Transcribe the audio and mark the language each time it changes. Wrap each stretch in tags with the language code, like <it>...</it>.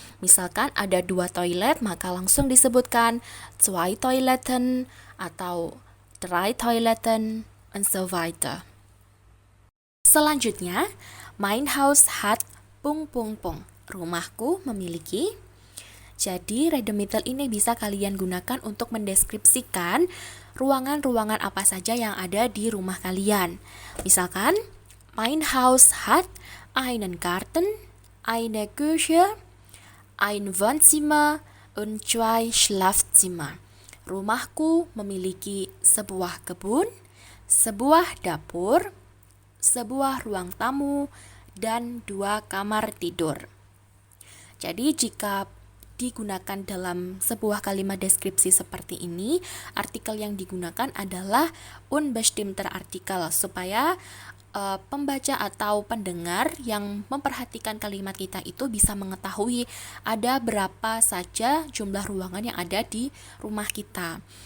<id>Misalkan ada 2 toilet, maka langsung disebutkan</id> <de>zwei Toiletten atau drei Toiletten und so weiter.</de> <id>Selanjutnya,</id> <de>mein Haus hat ...</de> <id>Rumahku memiliki. Jadi, Redemitel ini bisa kalian gunakan untuk mendeskripsikan ruangan-ruangan apa saja yang ada di rumah kalian. Misalkan,</id> <de>mein Haus hat einen Garten, eine Küche, ein Wohnzimmer und 2 Schlafzimmer.</de> <id>Rumahku memiliki sebuah kebun, sebuah dapur, sebuah ruang tamu, dan 2 kamar tidur. Jadi jika digunakan dalam sebuah kalimat deskripsi seperti ini, artikel yang digunakan adalah unbestimmter Artikel supaya pembaca atau pendengar yang memperhatikan kalimat kita itu bisa mengetahui ada berapa saja jumlah ruangan yang ada di rumah kita.</id>